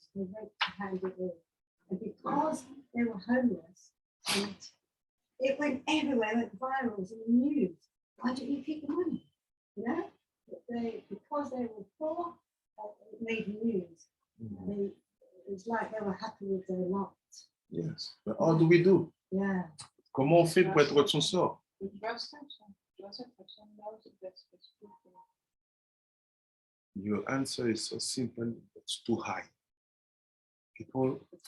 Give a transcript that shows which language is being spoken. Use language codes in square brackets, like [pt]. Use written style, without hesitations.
[en] They went to hand it in. And because they were homeless, and it went everywhere, it went viral, it was in the news. Why don't you keep the money? You know? Because they were poor, it made news. It's like they were happy with their lot. Yes. But how do we do? Yeah. [fr] Comment on fait pour être de son sort? [en] Your answer is so simple, it's too high. People.